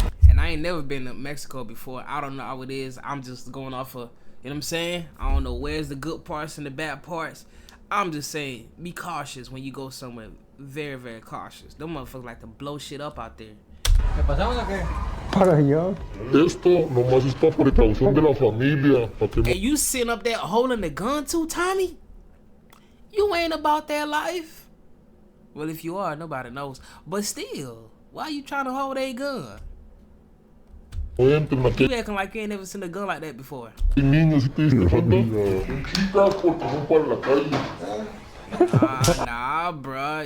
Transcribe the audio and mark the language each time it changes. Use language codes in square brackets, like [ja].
[en] And I ain't never been to Mexico before. I don't know how it is. I'm just going off of, you know what I'm saying? I don't know where's the good parts and the bad parts. I'm just saying, be cautious when you go somewhere. Very, very cautious. Them motherfuckers like to blow shit up out there. [es] ¿Qué pasamos o qué? Para allá. Esto nomás es para precaución de la familia. [en] And you sitting up there holding the gun too, Tommy? You ain't about that life. Well, if you are, nobody knows. But still, why you trying to hold a gun? You acting like you ain't never seen a gun like that before. Nah, bruh.